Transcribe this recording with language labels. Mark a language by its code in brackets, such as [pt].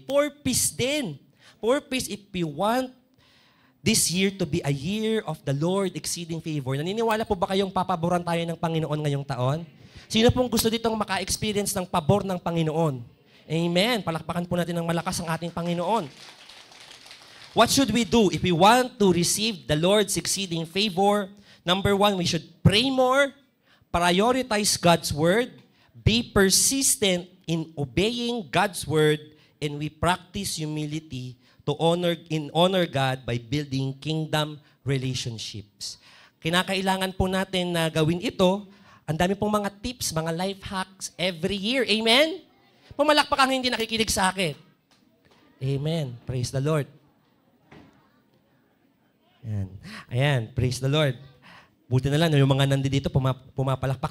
[en] Purpose din. Purpose if we want this year to be a year of the Lord exceeding favor. [tl] Naniniwala po ba kayong papaboran tayo ng Panginoon ngayong taon? Sino pong gusto ditong maka-experience ng pabor ng Panginoon? Amen. Palakpakan po natin ng malakas ang ating Panginoon. [en] What should we do if we want to receive the Lord's exceeding favor? Number 1, we should pray more, prioritize God's word, be persistent in obeying God's word, and we practice humility to honor God by building kingdom relationships. [tl] Kinakailangan po natin na gawin ito. Ang dami pong mga tips, mga [en] life hacks every year. [tl] Amen? Pumalakpak ang hindi nakikinig sa akin. [en] Amen. Praise the Lord. [tl] Ayan. Ayan. [en] Praise the Lord. [tl] Buti na lang, yung mga nandito pumapalakpak.